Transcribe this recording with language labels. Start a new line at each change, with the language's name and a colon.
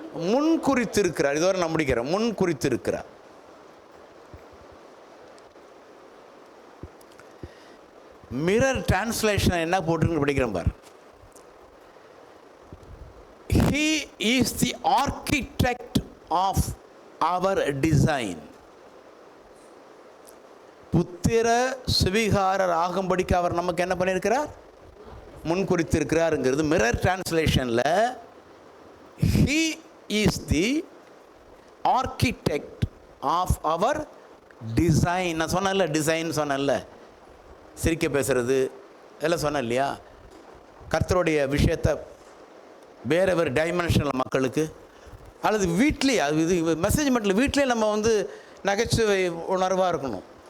Tamil: முன் குறித்திருக்கிறார். இதுவரை நான் முடிக்கிறேன். முன் குறித்திருக்கிறார். மிரர் டிரான்ஸ்லேஷன் என்ன போட்டு படிக்கிறேன் பார்.
English: He is the architect of our design.
Tamil: புத்திர சுவீகாரர் ஆகும்படிக்கு அவர் நமக்கு என்ன பண்ணியிருக்கிறார்? முன் குறித்திருக்கிறாருங்கிறது mirror டிரான்ஸ்லேஷனில்
English: He is the architect of our design.
Tamil: நான் சொன்னேன்ல, டிசைன் சொன்னேன்ல, சிரிக்க பேசுறது இதெல்லாம் சொன்னேன் இல்லையா? கர்த்தருடைய விஷயத்தை வேறு வேறு டைமென்ஷனில் மக்களுக்கு அல்லது வீட்லேயே, அது இது மெசேஜ் மட்டும் வீட்லேயே நம்ம நகைச்சுவை உணர்வாக இருக்கணும்.